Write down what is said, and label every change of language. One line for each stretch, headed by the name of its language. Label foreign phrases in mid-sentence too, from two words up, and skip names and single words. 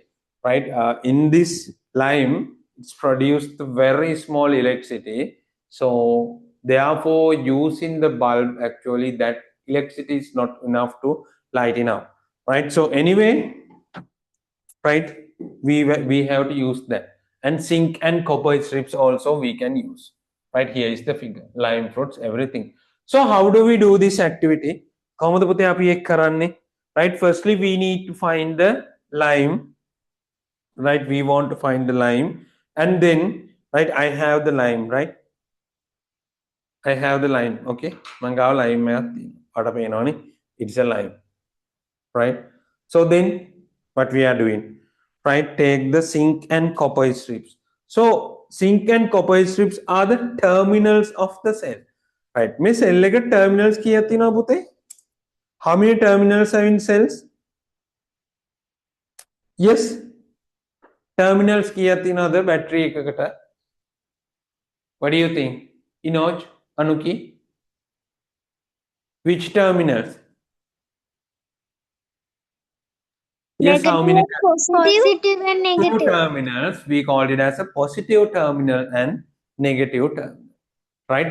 English: Right, in this lime it's produced very small electricity, so therefore using the bulb actually that electricity is not enough to lighten up, right? So anyway, right, we have to use that. And zinc and copper strips also we can use, right? Here is the figure, lime fruits, everything. So how do we do this activity?
Sinhala: කොහොමද පුතේ අපි ඒක කරන්නේ?
English: Right, firstly we need to find the lime, right? We want to find the lime, and then, right, I have the lime, right? I have the lime.
Sinhala: Okay, මං ගාව lime එකක් තියෙනවා. ඔයාලට පේනවනේ,
English: it's a lime, right? So then what we are doing, right, take the zinc and copper strips. So zinc and copper strips are the terminals of the cell, right?
Sinhala: මේ cell එක terminals කීයක් තියෙනවද පුතේ?
English: How many terminals are in cells?
Sinhala: Yes, terminals කීයක් තියෙනවද battery එකකට?
English: What do you think? Inoj, Anuki, which terminals? Yes, how many? Positive and Two negative. terminals, we called it as a positive terminal and negative terminal, right?